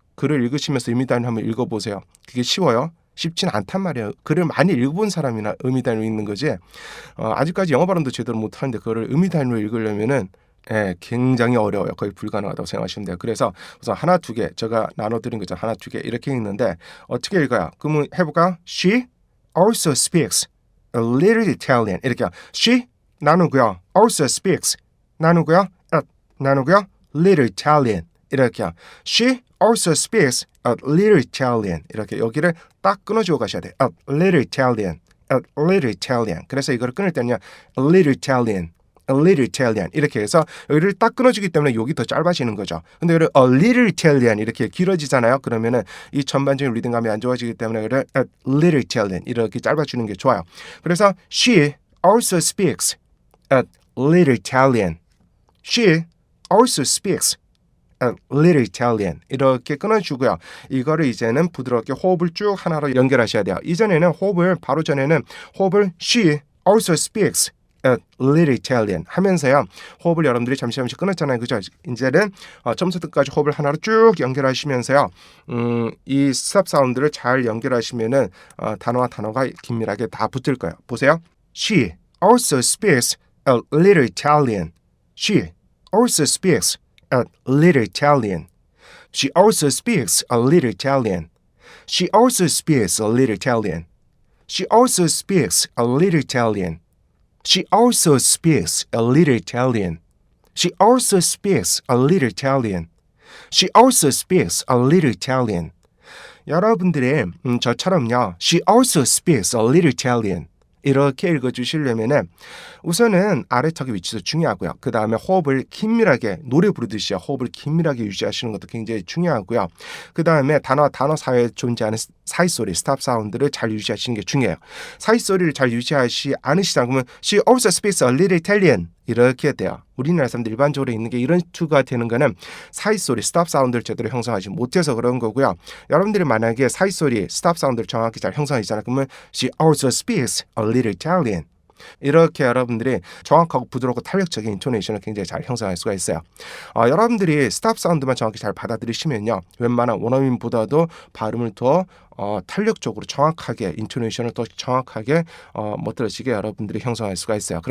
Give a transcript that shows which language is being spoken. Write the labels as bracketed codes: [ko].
[ko] 글을 읽으시면서 의미 단위 한번 읽어보세요. 그게 쉬워요? 쉽지는 않단 말이에요. 글을 많이 읽어본 사람이나 의미 단위로 읽는 거지. 아직까지 영어 발음도 제대로 못하는데 그거를 의미 단위로 읽으려면은 굉장히 어려워요. 거의 불가능하다고 생각하시면 돼요. 그래서 우선 하나, 2개 제가 나눠드린 거죠. 하나, 2개 이렇게 읽는데 어떻게 읽어요? 그러면 해볼까? [en] She also speaks a little Italian [ko] 이렇게 [en] She [ko] 나누고요. [en] Also speaks [ko] 나누고요. 나누고요. [en] Little Italian [ko] 이렇게 [en] She also speaks a little Italian [ko] 이렇게 여기를 딱 끊어주고 가셔야 돼요. [en] A little Italian [ko] 그래서 이거를 끊을 때는요 [en] a little Italian [ko] 이렇게 해서 여기를 딱 끊어주기 때문에 여기 더 짧아지는 거죠. 근데 이거를 [en] a little Italian [ko] 이렇게 길어지잖아요. 그러면은 이 전반적인 리듬감이 안 좋아지기 때문에 이거를 a little Italian 이렇게 짧아주는 게 좋아요. [en] 그래서 she also speaks a little Italian she also speaks a little Italian [ko] 이렇게 끊어주고요. 이거를 이제는 부드럽게 호흡을 쭉 하나로 연결하셔야 돼요. 이전에는 호흡을 바로 전에는 호흡을 [en] she also speaks a little Italian [ko] 하면서요. 호흡을 여러분들이 잠시 끊었잖아요. 그죠? 이제는 처음부터 끝까지 호흡을 하나로 쭉 연결하시면서요. 이 스탑 사운드를 잘 연결하시면은 단어와 단어가 긴밀하게 다 붙을 거예요. 보세요. [en] She also speaks a little Italian. She also speaks a little Italian. She also speaks a little Italian. She also speaks a little Italian. She also speaks a little Italian. She also speaks a little Italian. She also speaks a little Italian. She also speaks a little Italian. [ko] 여러분들이 저처럼요. [en] She also speaks a little Italian. [ko] 이렇게 읽어주시려면은 우선은 아래턱의 위치도 중요하고요. 그 다음에 호흡을 긴밀하게 노래 부르듯이 호흡을 긴밀하게 유지하시는 것도 굉장히 중요하고요. 그 다음에 단어 사이에 존재하는 사이소리, 스탑 사운드를 잘 유지하시는 게 중요해요. 사이소리를 잘 유지하시 않으시다 그러면 [en] She also speaks a little Italian [ko] 이렇게 돼요. 우리나라 사람들 일반적으로 있는 게 이런 투가 되는 거는 사이소리, 스탑 사운드를 제대로 형성하지 못해서 그런 거고요. 여러분들이 만약에 사이소리, 스탑 사운드를 정확히 잘 형성하시잖아요. 그러면 [en] She also speaks a little Italian. [ko] 이렇게 여러분들이 정확하고 부드럽고 탄력적인 인토네이션을 굉장히 잘 형성할 수가 있어요. 여러분들이 스탑 사운드만 정확히 잘 받아들이시면요. 웬만한 원어민보다도 발음을 더 탄력적으로 정확하게 인토네이션을 더 정확하게 멋들어지게 여러분들이 형성할 수가 있어요.